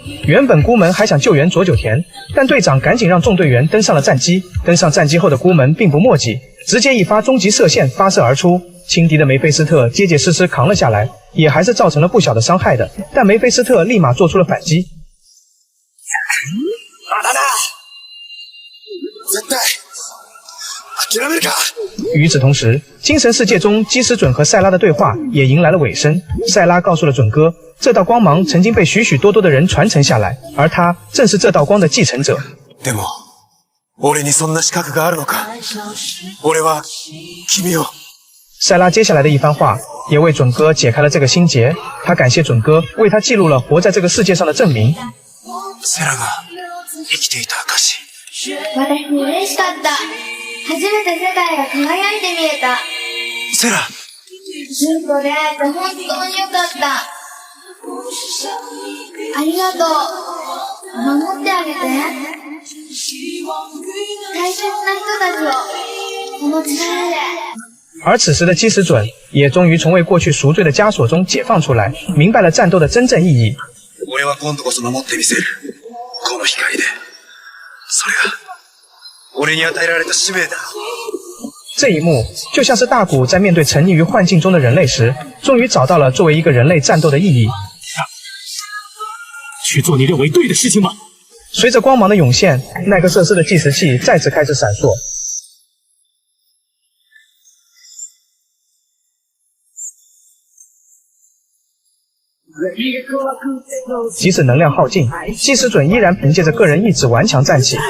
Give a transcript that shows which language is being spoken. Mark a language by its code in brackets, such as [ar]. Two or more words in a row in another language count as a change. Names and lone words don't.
[zh] 原本孤门还想救援佐久田，但队长赶紧让众队员登上了战机。登上战机后的孤门并不墨迹，直接一发终极射线发射而出，轻敌的梅菲斯特结结实实扛了下来，也还是造成了不小的伤害的。但梅菲斯特立马做出了反击。 [ja] 絶対諦めるか。 [zh] 与此同时，精神世界中基石准和塞拉的对话也迎来了尾声。塞拉告诉了准哥，这道光芒曾经被许许多多的人传承下来，而他正是这道光的继承者。 [ja] でも、俺にそんな資格があるのか。俺は君を。 [zh] 塞拉接下来的一番话也为准哥解开了这个心结。他感谢准哥为他记录了活在这个世界上的证明。 [ja] セラが生きていた証。私嬉しかった。初めて世界が輝いて見えた。セラ。純と出会えて本当によかった。ありがとう。守ってあげて。大切な人たちをこの力で。 [zh] 而此时的基石准也终于从为过去赎罪的枷锁中解放出来，明白了战斗的真正意义。 [ja] 俺は今度こそ守ってみせる。この光で。それが俺に与えられた使命だ。 [zh] 这一幕就像是大古在面对沉溺于幻境中的人类时，终于找到了作为一个人类战斗的意义。去做你认为对的事情吧。随着光芒的涌现，奈克瑟斯的计时器再次开始闪烁。即使能量耗尽，基石准依然凭借着个人意志顽强站起。